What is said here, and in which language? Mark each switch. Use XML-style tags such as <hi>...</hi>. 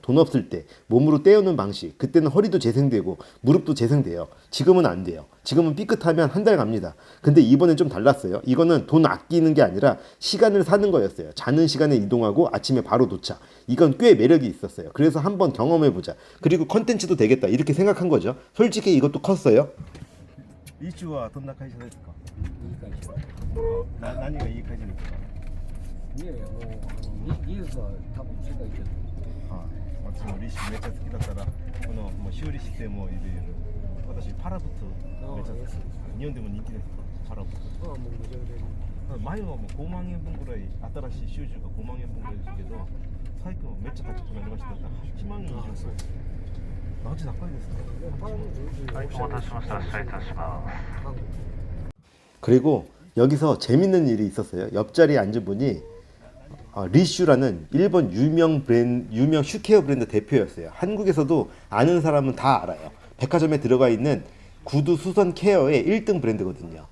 <ko>돈 없을 때 몸으로 때우는 방식. 그때는 허리도 재생되고 무릎도 재생돼요. 지금은 안 돼요. 지금은 삐끗하면 한 달 갑니다. 근데 이번엔 좀 달랐어요. 이거는 돈 아끼는 게 아니라 시간을 사는 거였어요. 자는 시간에 이동하고 아침에 바로 도착. 이건 꽤 매력이 있었어요. 그래서 한번 경험해보자. 그리고 컨텐츠도 되겠다. 이렇게 생각한 거죠. 솔직히 이것도 컸어요.</ko> <ja>イチはどんな会社ですか？いい会社。何がいい会社ですか？いやいや、もう技術は多分世界一だとはい、私もリッシュめっちゃ好きだからこのもう修理してもいろいろ私パラブツめっちゃ好きです。日本でも人気ですか？パラブツ。思う。もうめちゃめちゃいい。前はもう5万円分ぐらい新しい修理が5万円分ぐらいですけど最近はめっちゃ高くなりましたから8万円以上。そうです。マジ高いですか？でもパラブズはい、お待たせしました。失礼いたします。韓国。</ja> <ko>그리고 여기서 재밌는 일이 있었어요. 옆자리에 앉은 분이 리슈라는 일본 유명 슈케어 브랜드 대표였어요. 한국에서도 아는 사람은 다 알아요. 백화점에 들어가 있는 구두 수선 케어의 1등 브랜드거든요.</ko>